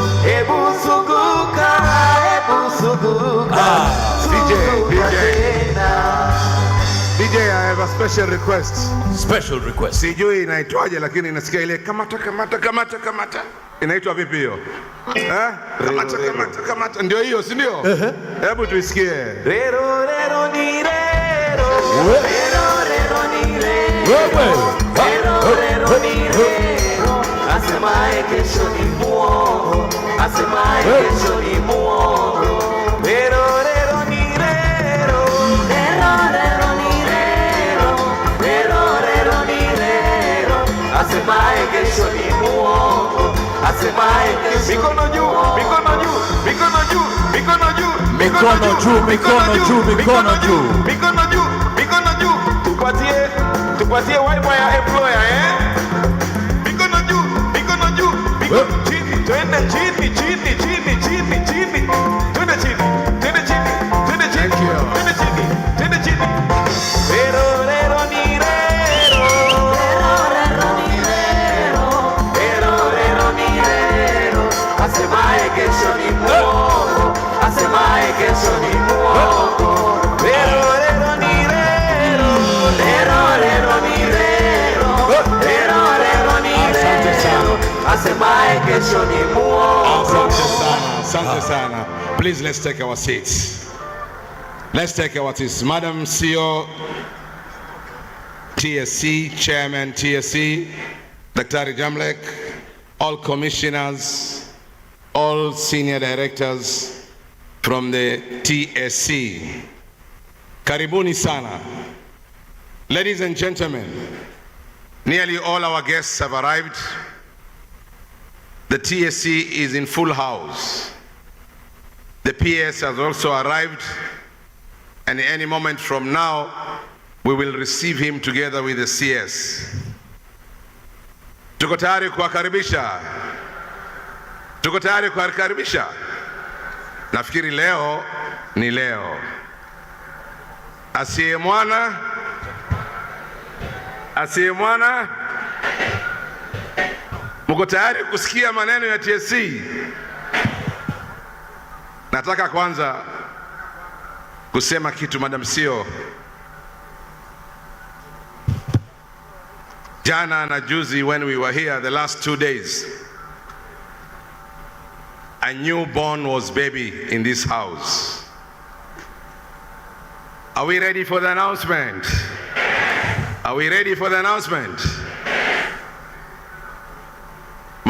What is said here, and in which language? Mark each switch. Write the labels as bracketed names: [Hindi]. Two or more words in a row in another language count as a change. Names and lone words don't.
[English] DJ, I have a special request. Special request. [Swahili] Sijui inaitwaje lakini nasikia ile kamata. Inaitwa vipi hiyo? Kamata. Ndio hiyo, si ndio? Hebu tuisikie. [Kinyarwanda] Rero ni rero. Rero ni rero. Rero ni rero. [Swahili] Asemaye kesho ni muongo. Asemaye kesho ni muongo. [Kinyarwanda] Rero ni rero. Rero ni rero. Rero ni rero. [Swahili] Asemaye kesho ni muongo. Asemaye kesho. Mikono juu, mikono juu, mikono juu, mikono juu, mikono juu, mikono juu, mikono juu, mikono juu, mikono juu. Tupatie wipe ya employer, mikono juu, mikono juu, mikono chini, twende chini, chini, chini, chini, chini, twende chini, twende chini, twende chini, twende chini, twende chini. [Kinyarwanda] Rero ni rero, rero ni rero, rero ni rero. [Swahili] Asemaye kesho ni muongo, asemaye kesho ni muongo. [Kinyarwanda] Rero ni rero, rero ni rero, rero ni rero. [Swahili] Asemaye kesho ni muongo. Asante sana. [English] Please, let's take our seats. Let's take our seats. Madam CEO, TSC, Chairman TSC, Dr. Jamlek, all commissioners, all senior directors from the TSC. [Swahili] Karibuni sana. [English] Ladies and gentlemen, nearly all our guests have arrived. The TSC is in full house. The PS has also arrived, and any moment from now, we will receive him together with the CS. [Swahili] Tuko tayari kuwakaribisha? Tuko tayari kuwakaribisha? Nafikiri leo ni leo. Asiye mwana, asiye mwana. Mko tayari kusikia maneno ya TSC? Nataka kwanza kusema kitu, Madam CEO. Jana na juzi, [English] when we were here the last 2 days, a newborn was baby in this house. Are we ready for the announcement? Are we ready for the announcement?